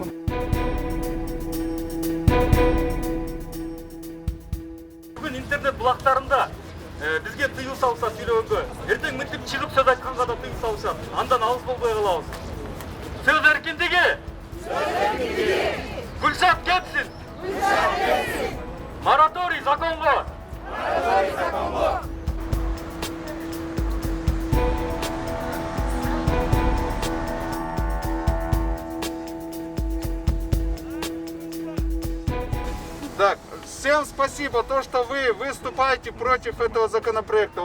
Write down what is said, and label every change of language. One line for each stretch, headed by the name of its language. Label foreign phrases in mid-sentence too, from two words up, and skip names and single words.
Kyrgyz: Бүгүн интернет булактарында бизге тыюу салса сүйлөгөнгө, эртең мынтип чыгып сөз айтканга да тыюу салышат. Андан алыс болбой калабыз. Сөз эркиндиги! Гүлшат кетсин! Мораторий законго!
Russian: Так, всем спасибо, то, что вы выступаете против этого законопроекта.